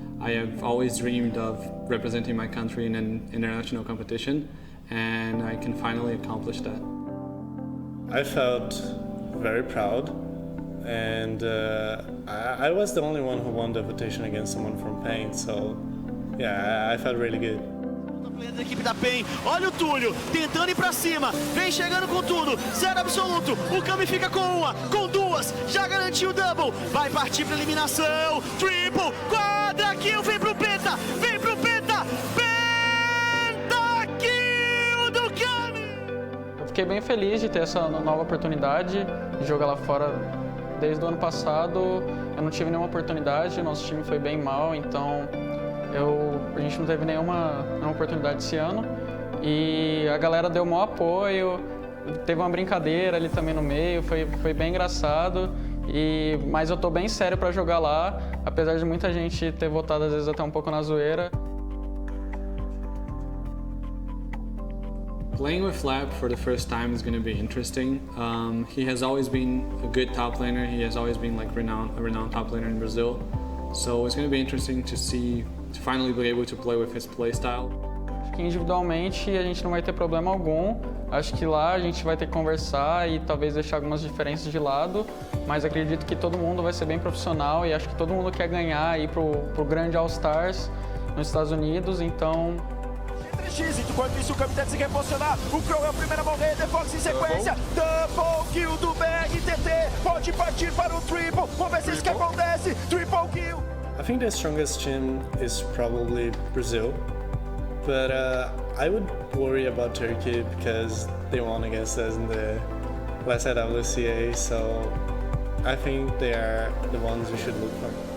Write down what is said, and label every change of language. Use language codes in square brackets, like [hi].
[en] I have always dreamed of representing my country in an international competition, and I can finally accomplish that. I felt very proud, and I was the only one who won the invitation against someone from Pain, so yeah, I felt really good. [pt] Da equipe da PEN, olha o Túlio, tentando ir pra cima, vem chegando com tudo, zero absoluto, o Kami fica com uma, com duas, já garantiu o double, vai partir pra eliminação, triple, quadra kill, vem pro penta, penta kill do Kami! Eu fiquei bem feliz de ter essa nova oportunidade de jogar lá fora. Desde o ano passado eu não tive nenhuma oportunidade, nosso time foi bem mal, então a gente não teve nenhuma oportunidade esse ano e a galera deu o maior apoio, teve uma brincadeira ali também no meio, foi bem engraçado, mas eu tô bem sério para jogar lá, apesar de muita gente ter votado às vezes até um pouco na zoeira. [en] Playing with Lab for the first time is going to be interesting. He has always been a good top laner. He has always been like a renowned top laner in Brazil. So it's going to be interesting to finally be able to play with his playstyle. [pt] Acho que individualmente a gente não vai ter problema algum. Acho que lá a gente vai ter que conversar e talvez deixar algumas diferenças de lado, mas acredito que todo mundo vai ser bem profissional e acho que todo mundo quer ganhar, ir pro grande All-Stars nos Estados Unidos, então... Enquanto isso o Kami tenta se reposicionar, o Crow é o primeiro a morrer, The Fox em sequência, double kill do BRTT, pode partir para o triple, vamos ver se isso que acontece, triple kill. [en] I think the strongest team is probably Brazil, but I would worry about Turkey because they won against us in the last WCA, so I think they are the ones we should look for.